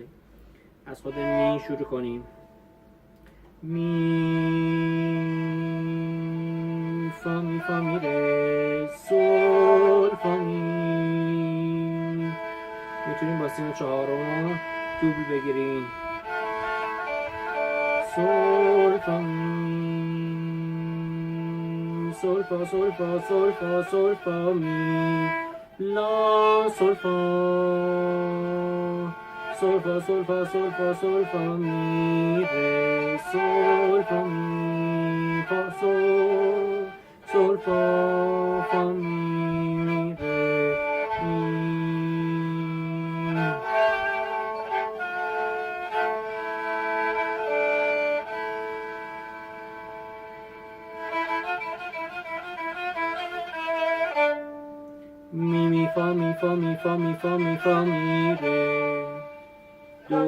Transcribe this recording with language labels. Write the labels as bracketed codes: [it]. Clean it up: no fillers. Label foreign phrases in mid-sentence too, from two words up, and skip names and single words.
[fa] از خود می شروع کنیم. می فا می فا می ره سول فا می. میتونیم با سیم چهارم دوبل بگیریم. سول فا می سول فا سول فا سول فا سول فا می لا سول فا سول فا سول فا سول فا سول فا می ره سول فا می فا سول سول فا فا می ره می. می می فا می فا می فا می فا می فا می ره دو